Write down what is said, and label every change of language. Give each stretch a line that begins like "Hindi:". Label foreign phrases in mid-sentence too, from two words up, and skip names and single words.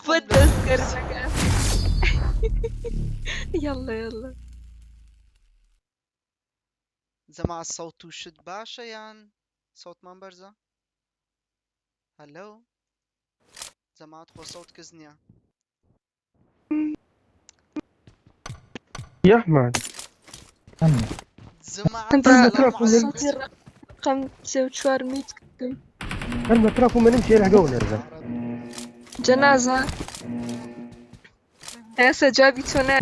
Central Kurdish: بۆ دەستگەرمەکە یاڵڵا جەماعەت سەوت و شت باشە یان سەوتمان بەرزە؟ هەلۆ جەماعەت خۆ سەوت کەس نییە.
Arabic: يا احمد رقم 34 ميت انا تراكم ما نمشي يلحقونا نرجع جنازة هسه جابي تونات